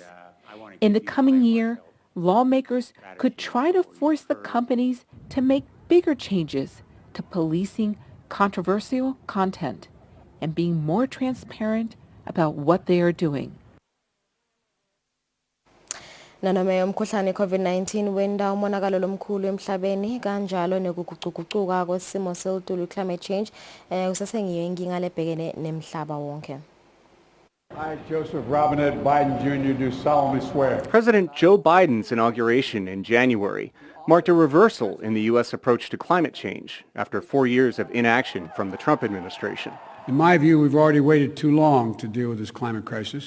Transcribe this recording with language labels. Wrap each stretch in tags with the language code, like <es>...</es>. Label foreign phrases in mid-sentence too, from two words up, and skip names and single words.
<en>In the coming year, lawmakers could try to force the companies to make bigger changes to policing controversial content and being more transparent about what they are doing.</en> <ss>Nanome umkhuhlane COVID-19 wenda umonakalo lomkhulu emhlabeni kanjalo nekuguquguquka kwesimo sezulu</ss> <en>climate change</en> <ss>kusasengiyo inkinga lebhekene nemhlaba wonke.</ss> <en>I, Joseph Robinette Biden Jr. do solemnly swear. President Joe Biden's inauguration in January marked a reversal in the U.S. approach to climate change after 4 years of inaction from the Trump administration. In my view, we've already waited too long to deal with this climate crisis.</en>